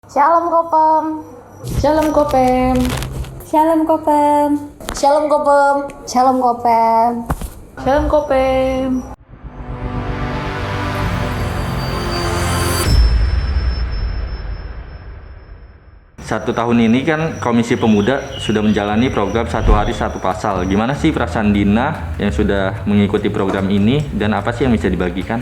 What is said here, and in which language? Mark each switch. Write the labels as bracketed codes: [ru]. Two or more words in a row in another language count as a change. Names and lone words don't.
[id] Shalom Kopem. Shalom Kopem. Shalom Kopem. Shalom Kopem. Shalom Kopem. Shalom Kopem. Satu tahun ini kan Komisi Pemuda sudah menjalani program satu hari satu pasal. Gimana sih perasaan Dina yang sudah mengikuti program ini dan apa sih yang bisa dibagikan?